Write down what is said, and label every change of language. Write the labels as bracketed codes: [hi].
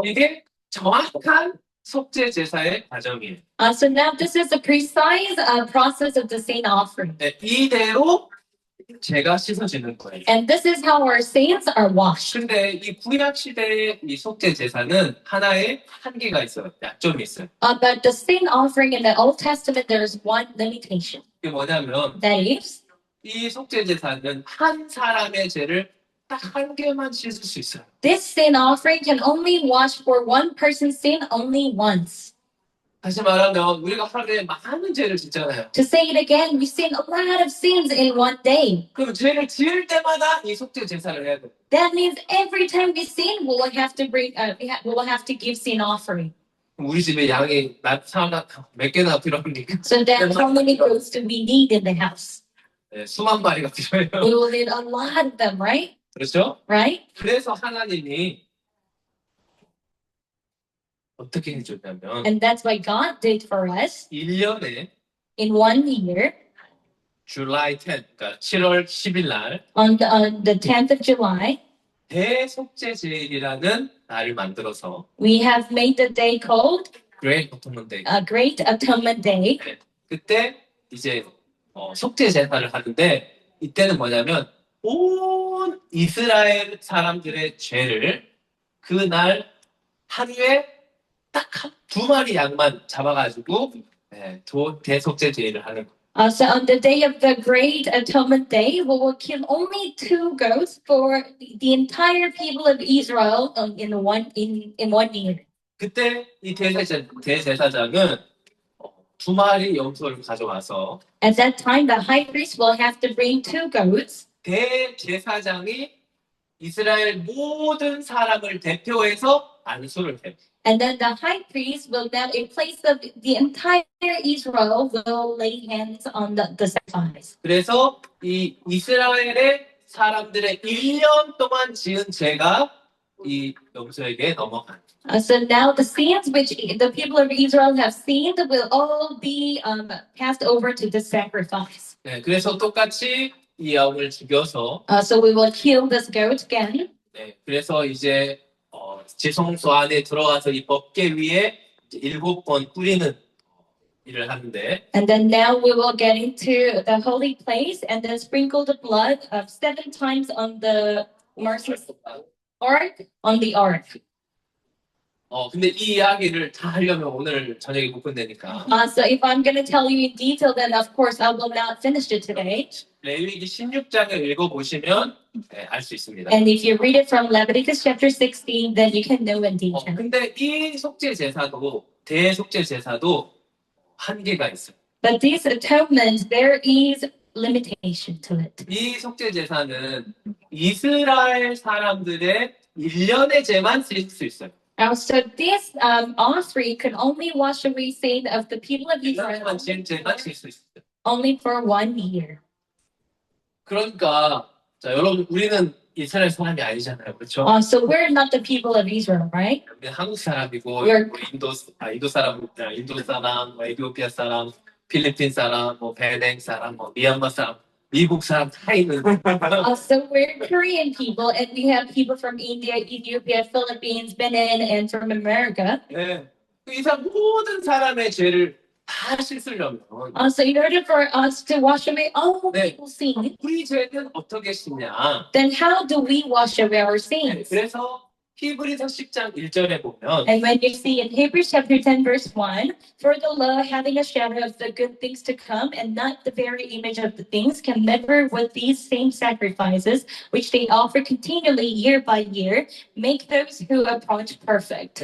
[ko] 이게 정확한 속죄 제사의 과정이에요. [en] So now this is the precise process of the sin offering. [ko] 네, 이대로 죄가 씻어지는 거예요. [en] And this is how our sins are washed. [ko] 근데 이 구약 시대의 이 속죄 제사는 하나의 한계가 있어요. 약점이 있어요. [en] But the sin offering in the Old Testament, there is one limitation. [ko] 이게 뭐냐면 [en] That is, [ko] 이 속죄 제사는 한 사람의 죄를 딱 한 개만 씻을 수 있어요. [en] this sin offering can only wash for one person's sin only once. [ko] 다시 말하면 우리가 하루에 많은 죄를 짓잖아요. [en] To say it again, we sin a lot of sins in one day. [ko] 그럼 죄를 지을 때마다 이 속죄 제사를 해야 돼. [en] That means every time we sin, we will have to we will have to give sin offering. [ko] 우리 집에 양이 몇 개나 필요합니까? [en] So then, how many goats do we need in the house? [ko] 네, 수만 마리가 필요해요. [en] We will need a lot of them, right? [ko] 그렇죠? [en] Right? [ko] 그래서 하나님이 어떻게 해줬냐면 [en] And that's what God did for us [ko] 1년에 [en] in 1 year. July 10, [ko] 그러니까 7월 10일 날 [en] On the 10th of July, [ko] 대속죄제일이라는 날을 만들어서 [en] we have made the day called Great Atonement Day. a Great Atonement Day. [ko] 그때 이제 속죄 제사를 하는데 이때는 뭐냐면 온 이스라엘 사람들의 죄를 그날 하루에 딱 두 마리 양만 잡아가지고 대속죄 제일을 하는 거예요. [en] So on the day of the Great Atonement Day, we will kill only 2 goats for the entire people of Israel in 1 year. [ko] 그때 이 대제사장은 두 마리 염소를 가져와서 [en] At that time, the high priest will have to bring 2 goats. [ko] 대제사장이 이스라엘 모든 사람을 대표해서 안수를 해. [en] And then the high priest will then, in place of the entire Israel, will lay hands on the sacrifice. [ko] 그래서 이 이스라엘의 사람들의 1년 동안 지은 죄가 이 염소에게 넘어간. [en] So now the sins which the people of Israel have sinned will all be passed over to the sacrifice. [ko] 네, 그래서 똑같이 이 양을 죽여서 [en] So we will kill this goat again. [ko] 네, 그래서 이제 지성소 안에 들어가서 이 법궤 위에 7번 뿌리는 일을 하는데 [en] And then now we will get into the holy place and then sprinkle the blood of 7 times on the mercy ark, on the ark. [ko] 근데 이 이야기를 다 하려면 오늘 저녁에 못 끝내니까 [en] So if I'm going to tell you in detail, then of course I will not finish it today. [ko] 레위기 16장을 읽어보시면 알 수 있습니다. [en] And if you read it from Leviticus chapter 16, then you can know in detail. [ko] 근데 이 속죄 제사도 대속죄 제사도 한계가 있어요. [en] But this atonement, there is limitation to it. [ko] 이 속죄 제사는 이스라엘 사람들의 1년의 죄만 쓸 수 있어요. [en] So this offering could only wash away sin of the people of Israel [ko] 1년만 지은 죄만 쓸 수 있어요. [en] only for 1 year. [ko] 그러니까 자 여러분 우리는 이스라엘 사람이 아니잖아요, 그렇죠? [en] So we're not the people of Israel, right? [ko] 우리는 한국 사람이고 [en] We're- [ko] 인도 사람, 에티오피아 사람, 필리핀 사람, 베냉 사람, 미얀마 사람, 미국 사람 다 있는. [en] So we're Korean people, and we have people from India, Ethiopia, Philippines, Benin, and from America. [ko] 네. 이 사람 모든 사람의 죄를 다 씻으려면 [en] So in order for us to wash away all [ko] 네. [en] people's sin, [ko] 우리 죄는 어떻게 씻냐? [en] then how do we wash away our [ko] 네, [en] sins? [ko] 그래서 히브리서 10장 1절에 보면 [en] And when you see in Hebrews chapter 10, verse 1, for the law having a shadow of the good things to come and not the very image of the things can never with these same sacrifices, which they offer continually year by year, make those who approach perfect.